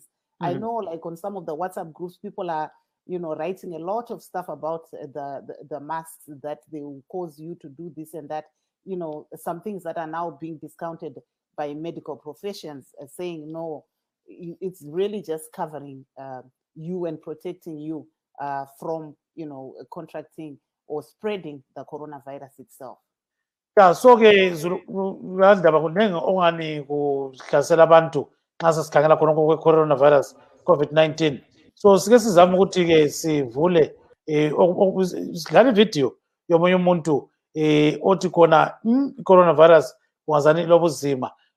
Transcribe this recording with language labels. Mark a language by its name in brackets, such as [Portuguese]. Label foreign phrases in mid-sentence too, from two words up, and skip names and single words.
[English] I know, like on some of the WhatsApp groups, people are, writing a lot of stuff about the masks, that they will cause you to do this and that, some things that are now being discounted by medical professions, saying, no, it's really just covering you and protecting you from, contracting or spreading the coronavirus itself. Yeah, [North Ndebele] so-ke zindaba kuningi ongani kuhlasela abantu nxa sesikhangela khonokho kwe-coronavirus COVID-19. So sike sizame ukuthi-ke sivule sidlala ividiyo yomunye umuntu othi khona i-coronavirus kungazani lobuzima.